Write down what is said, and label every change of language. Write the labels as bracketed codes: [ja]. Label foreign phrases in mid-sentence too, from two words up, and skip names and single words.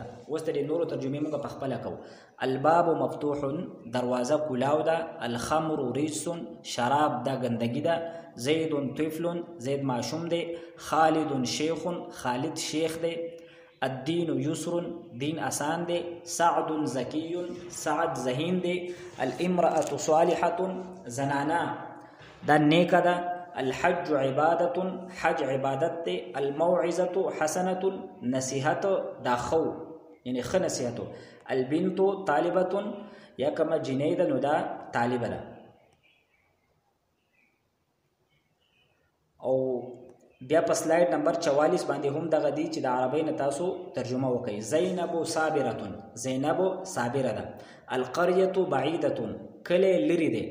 [ps] اوس د نورو ترجمه موږ په خپل کوو. [ar] الباب مفتوح [ps] دروازه کلاو ده. [ar] الخمر رجس [ps] شراب ده ګندګي ده. زید طفل زید معشوم ده. خالد شیخ خالد شیخ ده. [ar] الدین یسر [ps] دین آسان ده. سعد ذکی سعد ذہین ده. [ar] الامرأة صالحة [ps] زنانا ده نیکه ده. [ar] الحج عبادة [ps] حج عبادت ده. [ar] الموعظة حسنة [ps] نصیحت دا خو یعنی خ نصیحتو. [ar] البنت طالبة [ps] یا کما جنید نو دا طالبه ده. او بیا په سلاید نمبر 44 باندې هم دغه دی چې د عربی نه تاسو ترجمه وکړئ. زینب صابره زینب صابره ده. [ar] القريه بعیده [ps] کله لری ده.